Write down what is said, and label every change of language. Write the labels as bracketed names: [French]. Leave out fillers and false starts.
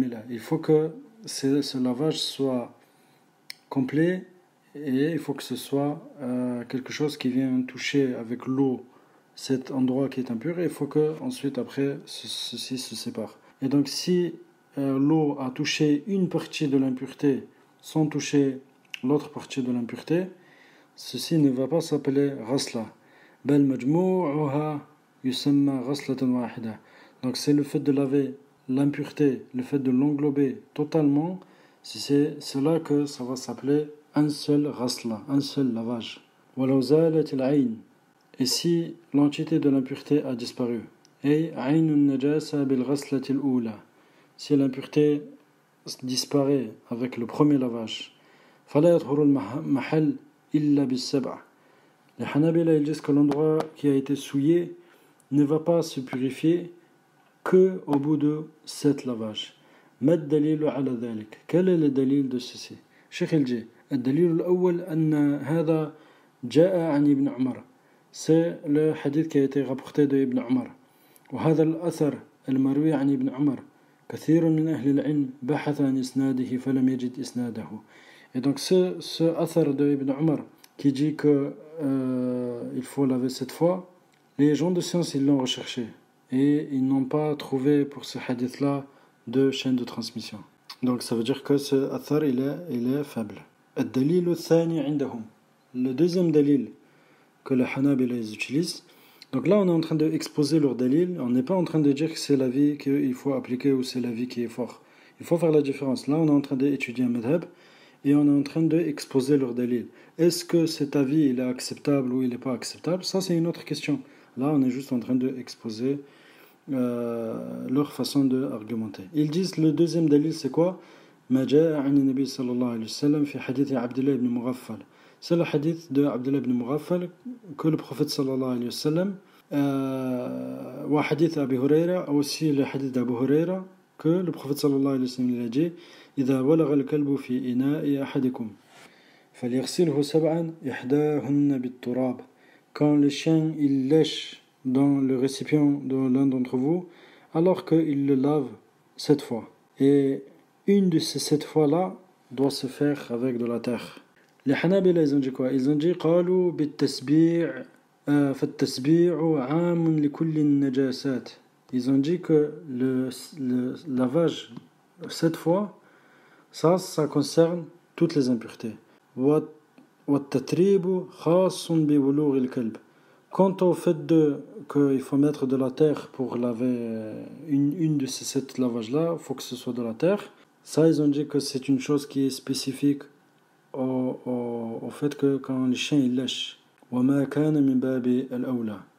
[French] Il faut que ce lavage soit complet et il faut que ce soit quelque chose qui vient toucher avec l'eau cet endroit qui est impur et il faut que ensuite après ceci se sépare. Et donc si l'eau a touché une partie de l'impureté sans toucher l'autre partie de l'impureté, ceci ne va pas s'appeler ghasla. [Arabic] بل مجموعها يسمى غسلة واحدة. [French] Donc c'est le fait de laver l'impureté, le fait de l'englober totalement, c'est cela que ça va s'appeler un seul ghasla, un seul lavage. [Arabic] ولو زالت العين. [French] Et si l'entité de l'impureté a disparu, [Arabic] أي عين النجاسة بالغسلة الأولى. [French] Si l'impureté disparaît avec le premier lavage, [Arabic] فلا يطهر المحل إلا بالسبع. [French] Les Hanabila ils disent que l'endroit qui a été souillé ne va pas se purifier que au bout de 7 lavages. [Arabic] ما الدليل على ذلك? [French] Quel est le dalil de ceci? Cheikh il dit [Arabic] الدليل الأول أن هذا جاء عن ابن عمر. [French] C'est le hadith qui a été rapporté de Ibn Umar. [Arabic] وهذا الأثر المروي عن ابن عمر كثير من أهل العلم بحث عن إسناده فلم يجد إسناده. [French] Et donc ce athar de Ibn Umar qui dit que il faut laver 7 fois, les gens de science ils l'ont recherché et ils n'ont pas trouvé pour ce hadith là de chaîne de transmission. Donc ça veut dire que ce athar il est faible. [Arabic] الدليل الثاني عندهم. [French] Le deuxième dalil que les Hanabila ils utilisent. Donc là on est en train d'exposer leur dalil, on n'est pas en train de dire que c'est l'avis qu'il faut appliquer ou c'est l'avis qui est fort. Il faut faire la différence. Là on est en train d'étudier un madhab et on est en train d'exposer leur dalil. Est-ce que cet avis il est acceptable ou il n'est pas acceptable? Ça c'est une autre question. Là on est juste en train d'exposer leur façon d'argumenter. Ils disent le deuxième dalil c'est quoi? [Arabic] ما جاء عن النبي صلى الله عليه وسلم في حديث عبد الله بن مغفل. [French] C'est le hadith de Abdullah ibn Mughaffal que le prophète sallallahu alayhi wa sallam ou hadith Abu Huraira, aussi le hadith d'Abu Huraira que le prophète sallallahu alayhi wa sallam il a dit [Arabic] إذا ولغ الكلب في إناء أحدكم فليغسله 7 إحداهن بالتراب. [French] Quand le chien il lèche dans le récipient de l'un d'entre vous, alors qu'il le lave 7 fois. Et une de ces 7 fois-là doit se faire avec de la terre. Les Hanabila, ils ont dit quoi? Ils ont dit [Arabic] قالوا بالتسبيع فالتسبيع عام لكل النجاسات. [French] Ils ont dit que le lavage 7 fois, ça concerne toutes les impuretés. [Arabic] والتتريب خاص ببلوغ الكلب. [French] Quant au fait qu'il faut mettre de la terre pour laver une de ces 7 lavages-là, il faut que ce soit de la terre. Ça, ils ont dit que c'est une chose qui est spécifique au fait que quand les chiens ils lèchent. [Arabic] وما كان من باب الأولى.